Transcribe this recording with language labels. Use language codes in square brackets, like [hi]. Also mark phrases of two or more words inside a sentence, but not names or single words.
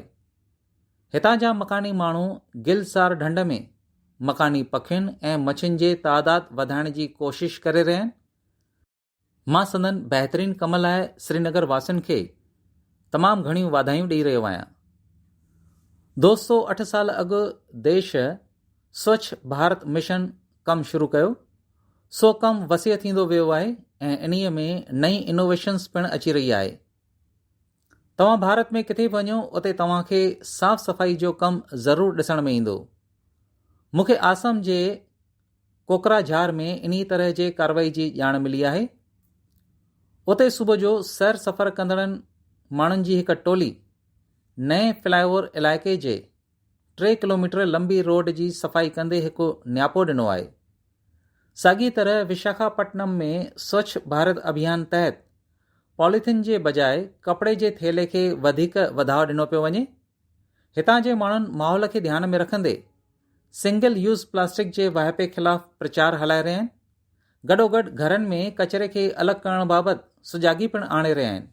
[sd] हितां जा मकानी माण्हू गिलसार ढंढ में मकानी पखियुनि ऐं मछियुनि जे तादाद वधाइण जी कोशिश करे रहिया आहिनि. मां संदन बहितरीन कम लाइ श्रीनगर वासियुनि खे तमामु घणियूं वाधायूं ॾेई रहियो आहियां. दोस्तो, 8 साल अॻु देश स्वच्छ भारत मिशन कमु शुरू कयो. सो कमु वसीअ थींदो वियो आहे ऐं इन्हीअ में नई इनोवेशन्स पिणु अची रही आहे। तव्हां भारत में किथे बि वञो उते तव्हांखे साफ़ सफ़ाई जो कमु ज़रूरु ॾिसण में ईंदो। मूंखे आसम जे कोकराझार में इन्ही तरह जे कार्रवाई जी ॼाण मिली आहे। उते सुबुह जो सैर सफ़र कंदड़नि माण्हुनि जी हिकु टोली नए फ्लाईओवर इलाइक़े जे 3 किलोमीटर लंबी रोड जी सफ़ाई कंदे हिकु न्यापो ॾिनो आहे। साॻी तरह विशाखापट्टनम में स्वच्छ भारत अभियान तहत पॉलीथिन जे बजाए कपिड़े जे थेले खे वधीक वधाउ ॾिनो पियो वञे। हितां जे माण्हुनि माहौल खे ध्यान में रखंदे [en] single use plastic [sd] जे वाहिपे ख़िलाफ़ प्रचार हलाए रहिया आहिनि। गॾोगॾु घरनि में कचरे खे अलॻि करण बाबति सुजागी पिणु आणे रहिया आहिनि।